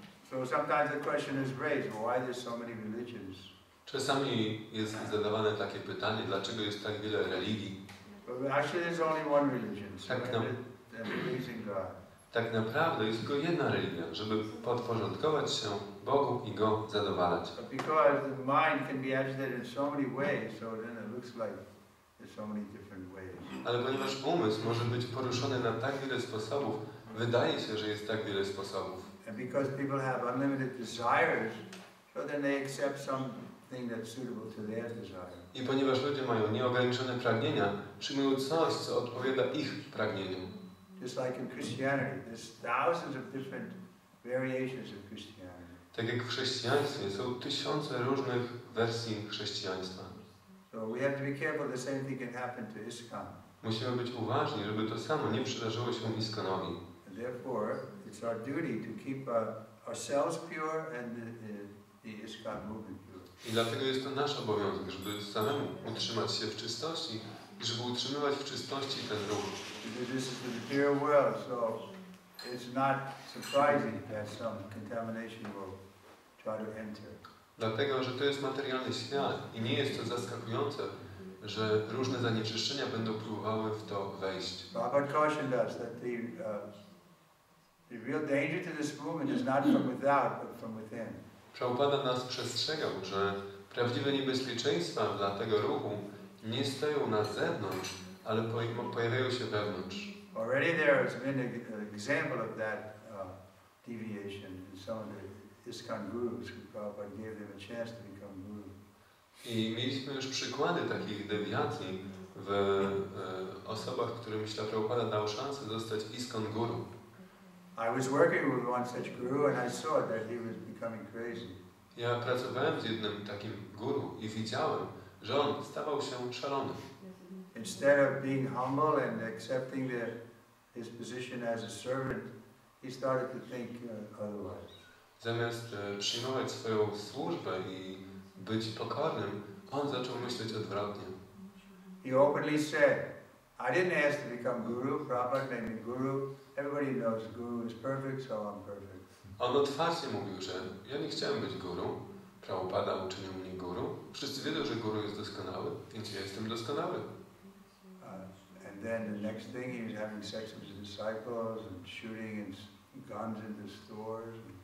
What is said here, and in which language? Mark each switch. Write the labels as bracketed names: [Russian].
[English] So sometimes the question is raised, well, why there's so many religions? [Polish] Czasami jest zadawane takie pytanie, dlaczego jest tak wiele religii? [English] But actually there's only one religion, so [Polish] Tak, no. [English] and pleasing God. [Polish] Tak naprawdę jest tylko jedna religia, żeby podporządkować się Bogu i Go zadowalać. [English] But because the mind can be agitated in so many ways, so then it looks like there's so many different ways. [Polish] Ale ponieważ umysł może być poruszony na tak wiele sposobów, wydaje się, że jest tak wiele sposobów. [English] And because people have unlimited desires, so then they accept something that's suitable to their desire. [Polish] I ponieważ ludzie mają nieograniczone pragnienia, przyjmują coś, co odpowiada ich pragnieniom. [English] Just like in Christianity, there's thousands of different variations of Christianity. [Polish] Tak jak w chrześcijaństwie są tysiące różnych wersji chrześcijaństwa. [English] So we have to be careful the same thing can happen to ISKCON. [Polish] Musimy być uważni, żeby to samo nie przydarzyło się Iskonowi. [English] And therefore, it's our duty to keep ourselves pure and the ISKCON movement pure. [Polish] I dlatego jest to nasz obowiązek, żeby samemu utrzymać się w czystości i żeby utrzymywać w czystości ten ruch. [English] Because this is the material world, so it's not surprising that some contamination will try to enter. [Polish] Dlatego, że to jest materialny świat i nie jest to zaskakujące, że różne zanieczyszczenia będą próbowały w to wejść. [English] Prabhupada cautioned us that the real danger to this movement is not from without, but from within. [Polish] Prabhupada nas przestrzegał, że prawdziwe niebezpieczeństwa dla tego ruchu nie stoją na zewnątrz, ale pojawiają się wewnątrz. [English] Already there has been an example of that deviation in some of the ISKCON gurus who Prabhupada gave them a chance to become guru. [Polish] I mieliśmy już przykłady takich dewiacji w osobach, którym Śrila Prabhupada dał szansę zostać ISKCON guru. [English] I was working with one such guru and I saw that he was becoming crazy. [Polish] Ja pracowałem z jednym takim guru i widziałem, że on stawał się szalony. [English] Instead of being humble and accepting his position as a servant, he started to think otherwise. [Polish] Zamiast przyjmować swoją służbę i być pokornym, on zaczął myśleć odwrotnie. [English] He openly said, I didn't ask to become guru, Prabhupada made me guru. Everybody knows guru is perfect, so I'm perfect. [Polish] On otwarcie mówił, że ja nie chciałem być guru, Prabhupada uczynił mnie guru. Wszyscy wiedzą, że guru jest doskonały, więc ja jestem doskonały. [English] And then the next thing, he was having sex with his disciples and shooting guns into stores.